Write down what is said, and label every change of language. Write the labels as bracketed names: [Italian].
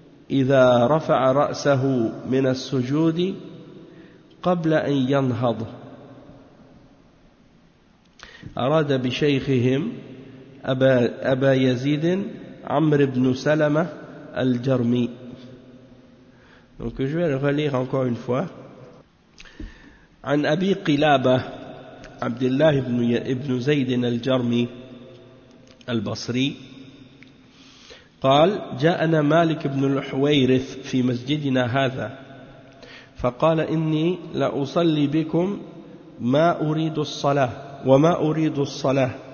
[Arabic] إذا رفع رأسه من السجود قبل أن ينهض أراد بشيخهم أبا يزيد عمرو بن سلمة الجرمي. [French] Donc je vais le relire encore une fois. [Arabic] عن أبي قلابة عبد الله بن زيد الجرمي البصري قال جاءنا مالك بن الحويرث في مسجدنا هذا فقال إني لأصلي بكم ما أريد الصلاة وما أريد الصلاة